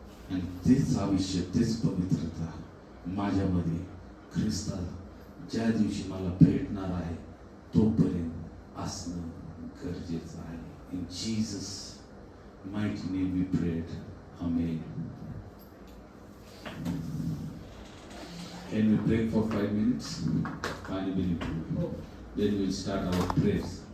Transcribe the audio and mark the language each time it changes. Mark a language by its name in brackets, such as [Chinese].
[Marathi] आणि तेच आयुष्य, तेच पवित्रता माझ्यामध्ये ख्रिस्ताला ज्या दिवशी मला भेटणार आहे तोपर्यंत असणं गरजेचं आहे. [English] In Jesus mighty name we prayed. Amen. Can we break for 5 minutes? Finally, then we'll start our prayers.